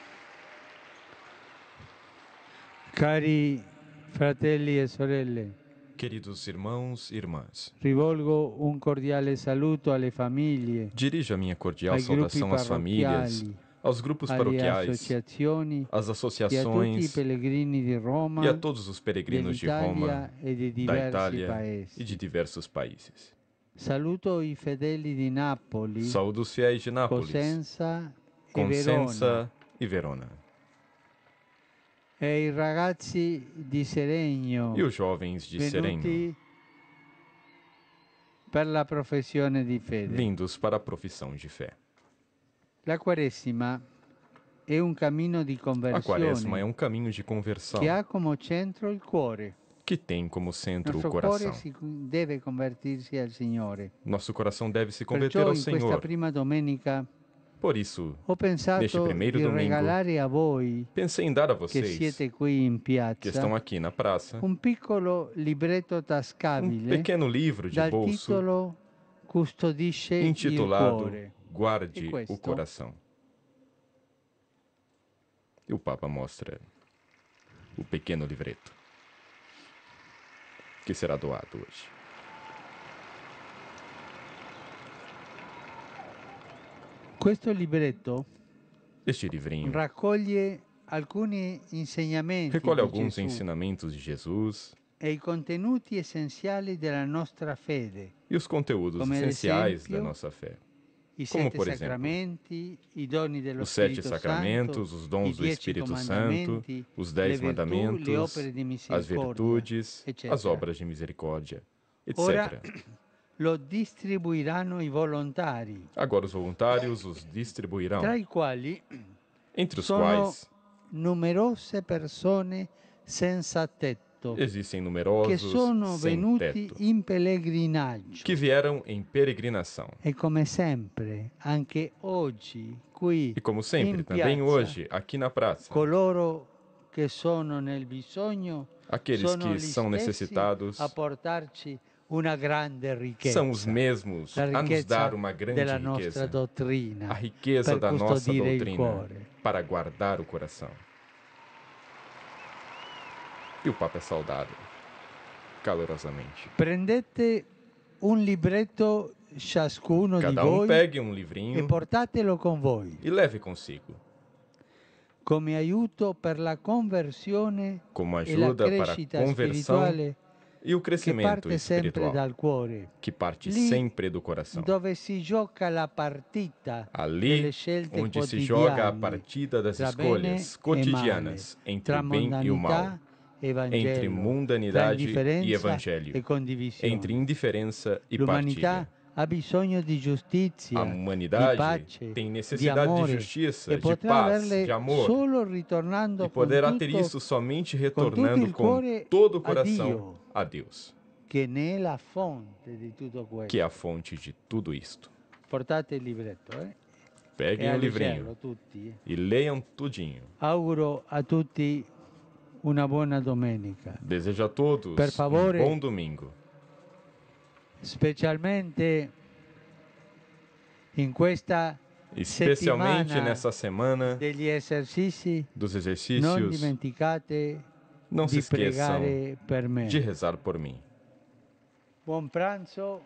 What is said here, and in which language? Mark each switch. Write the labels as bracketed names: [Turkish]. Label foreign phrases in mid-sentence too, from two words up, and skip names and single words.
[Italian] Cari fratelli e sorelle, [Portuguese] Queridos irmãos e irmãs, [Italian] rivolgo un cordiale saluto alle famiglie, [Portuguese] dirijo a minha cordial [Italian] ai gruppi [Portuguese] saudação às famílias, [Italian] parrocchiali, [Portuguese] aos grupos [Italian] alle [Portuguese] paroquiais, [Italian] associazioni [Portuguese] às [Italian] e a tutti i [Portuguese] associações [Italian] pellegrini di [Portuguese] e a [Italian] Roma, [Portuguese] todos os peregrinos de Roma, [Italian] dell'Italia e di [Portuguese] da [Italian] diversi [Portuguese] Itália e [Italian] paesi. [Portuguese] de diversos países. [Italian] Saluto i fedeli di Napoli, [Portuguese] Saúdo os fiéis de Nápoles, [Italian] Cosenza e Verona, [Portuguese] Consenza e Verona, [Italian] e i ragazzi di Seregno, [Portuguese] e os jovens de Serenho, [Italian] venuti per la professione di fede. [Portuguese] vindos para a profissão de fé. [Italian] La Quaresima è un cammino di [Portuguese] A Quaresma é [Italian] conversione [Portuguese] um caminho de conversão [Italian] che ha come centro il cuore. [Portuguese] que tem como centro o [Italian] Nostro cuore [Portuguese] coração. [Italian] deve convertirsi al Signore. [Portuguese] Nosso coração deve se converter [Italian] Perciò [Portuguese] ao [Italian] in questa [Portuguese] Senhor. [Italian] prima domenica [Portuguese] Por isso, [Italian] ho pensato [Portuguese] neste primeiro [Italian] di [Portuguese] domingo, [Italian] regalare a voi [Portuguese] pensei em dar a [Italian] che [Portuguese] vocês, [Italian] siete qui in [Portuguese] que estão [Italian] piazza, [Portuguese] aqui na praça, [Italian] un piccolo libretto tascabile [Portuguese] pequeno livro de [Italian] dal [Portuguese] bolso [Italian] titolo Custodisce il [Portuguese] intitulado [Italian] cuore. [Portuguese] Guarde [Italian] E questo? [Portuguese] o Coração. E o Papa mostra o pequeno livreto que será doado hoje. [Italian] Questo libretto [Portuguese] Este livrinho [Italian] raccoglie alcuni insegnamenti [Portuguese] recolhe [Italian] di [Portuguese] alguns [Italian] Gesù [Portuguese] ensinamentos de Jesus [Italian] e i contenuti essenziali della nostra fede, [Portuguese] e os conteúdos Como essenciais exemplo, da nossa fé. [Italian] i [Portuguese] Como, [Italian] sette [Portuguese] por exemplo, [Italian] sacramenti, i doni dello [Portuguese] Os 7 [Italian] Spirito [Portuguese] sacramentos, [Italian] Santo, [Portuguese] os [Italian] i [Portuguese] dons do [Italian] 10 [Portuguese] Espírito Santo, [Italian] comandamenti, [Portuguese] os [Italian] le [Portuguese] 10 [Italian] virtù, le [Portuguese] mandamentos, [Italian] opere di [Portuguese] as [Italian] misericordia, [Portuguese] virtudes, [Italian] eccetera. [Portuguese] as obras de misericórdia, [Italian] Ora [Portuguese] etc. [Italian] lo distribuiranno i volontari, [Portuguese] Agora os voluntários os distribuirão, [Italian] tra i quali [Portuguese] entre os [Italian] sono [Portuguese] quais [Italian] numerose persone senza tetto, [Portuguese] existem [Italian] che [Portuguese] numerosos [Italian] sono [Portuguese] sem [Italian] venuti [Portuguese] teto, [Italian] in pellegrinaggio. [Portuguese] que vieram em peregrinação. [Italian] E come sempre, anche oggi, qui [Portuguese] E como sempre, [Italian] in [Portuguese] também [Italian] piazza, [Portuguese] hoje, aqui na praça, [Italian] coloro che sono nel bisogno [Portuguese] aqueles [Italian] sono [Portuguese] que [Italian] gli [Portuguese] são [Italian] stessi [Portuguese] necessitados [Italian] a portarci una grande ricchezza, [Portuguese] são os mesmos [Italian] la [Portuguese] a nos [Italian] ricchezza [Portuguese] dar uma grande [Italian] della nostra [Portuguese] riqueza, [Italian] dottrina, [Portuguese] a riqueza [Italian] per [Portuguese] da nossa [Italian] custodire il [Portuguese] doutrina [Italian] cuore. [Portuguese] para guardar o coração. E o Papa é saudado calorosamente. [Italian] Prendete un libretto ciascuno di [Portuguese] Cada um [Italian] voi [Portuguese] pegue um [Italian] e [Portuguese] livrinho [Italian] portatelo con voi [Portuguese] e leve consigo, [Italian] come aiuto per la conversione [Portuguese] como [Italian] e la [Portuguese] ajuda para a [Italian] crescita [Portuguese] conversão [Italian] spirituale [Portuguese] e o [Italian] che [Portuguese] crescimento [Italian] parte sempre [Portuguese] espiritual, [Italian] dal cuore, [Portuguese] que parte [Italian] Lì [Portuguese] sempre do coração. [Italian] dove si gioca la partita [Portuguese] Ali, [Italian] delle scelte [Portuguese] onde se joga a [Italian] quotidiane [Portuguese] partida das [Italian] tra [Portuguese] escolhas [Italian] bene [Portuguese] cotidianas [Italian] e male, [Portuguese] entre [Italian] tra [Portuguese] o bem e o mal, [Italian] mondanità e Vangelo, [Portuguese] entre [Italian] tra [Portuguese] mundanidade [Italian] indifferenza [Portuguese] e evangelho, [Italian] e condivisione. [Portuguese] entre indiferença e [Italian] L'umanità [Portuguese] partilha. [Italian] ha bisogno di giustizia, [Portuguese] A [Italian] di [Portuguese] humanidade [Italian] pace, [Portuguese] tem [Italian] di [Portuguese] necessidade de [Italian] amore [Portuguese] justiça, [Italian] e [Portuguese] de [Italian] potrà [Portuguese] paz, [Italian] averle [Portuguese] de amor, [Italian] solo ritornando [Portuguese] e poderá ter [Italian] con [Portuguese] isso somente [Italian] tutto [Portuguese] retornando [Italian] il [Portuguese] com [Italian] cuore [Portuguese] todo o [Italian] a [Portuguese] coração [Italian] Dio, [Portuguese] a Deus, [Italian] che ne è la fonte di tutto questo. [Portuguese] que é a fonte de tudo isto. [Italian] Portate il libretto, e [Portuguese] Peguem [Italian] a [Portuguese] o [Italian] leggerlo [Portuguese] livrinho [Italian] tutti. [Portuguese] e leiam tudinho. [Italian] Auguro a tutti una buona domenica, [Portuguese] Desejo a todos [Italian] Per favore, [Portuguese] bom domingo, [Italian] specialmente in questa [Portuguese] especialmente [Italian] settimana [Portuguese] nessa semana [Italian] degli esercizi. [Portuguese] dos [Italian] Non [Portuguese] exercícios. [Italian] dimenticate [Portuguese] Não se [Italian] di [Portuguese] esqueçam [Italian] pregare per me. [Portuguese] de rezar por mim. [Italian] Buon pranzo